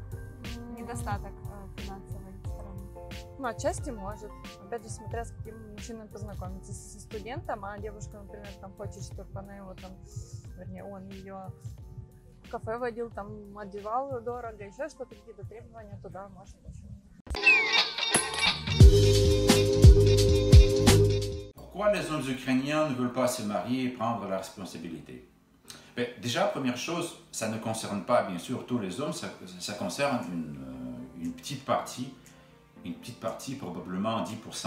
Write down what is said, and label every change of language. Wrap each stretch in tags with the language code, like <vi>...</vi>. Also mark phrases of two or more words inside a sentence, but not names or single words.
<ru>Недостаток финансовой стороны? Ну, отчасти может. Опять же, смотря с каким мужчиной познакомиться. Со студентом, а девушка, например, там хочет, чтобы она его там, вернее, он ее в кафе водил, там одевал дорого, еще что-то, какие-то требования, туда может очень.</ru> <fr>Pourquoi les hommes ukrainiens ne veulent pas se marier et prendre la responsabilité? Déjà, première chose, ça ne concerne pas bien sûr tous les hommes, ça concerne une petite partie, probablement 10%.</fr>